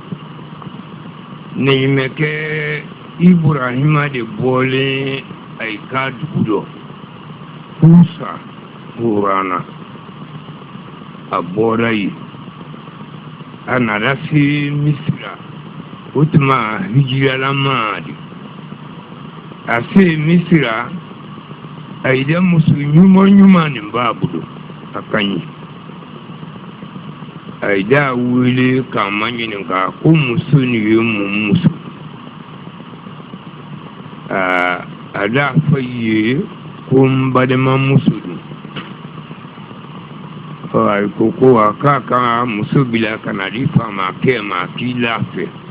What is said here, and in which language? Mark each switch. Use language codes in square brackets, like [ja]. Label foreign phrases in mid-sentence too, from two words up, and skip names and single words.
[bm] nin bɛ kɛ Ibrahima de bɔlen a yi ka dugu rɔ Kusa Horana a bɔra yen a nana se Misira o tuma hijiralama de a se Misira a yi da muso ɲuman nin b'a bolo a ka ɲi a yi da wele k'a ma ɲininka ko muso nin ye mun muso a da fɔ ye ko n balimamuso don a ko a k'a ka muso bila ka na di Famakɛ ma k'i lafiya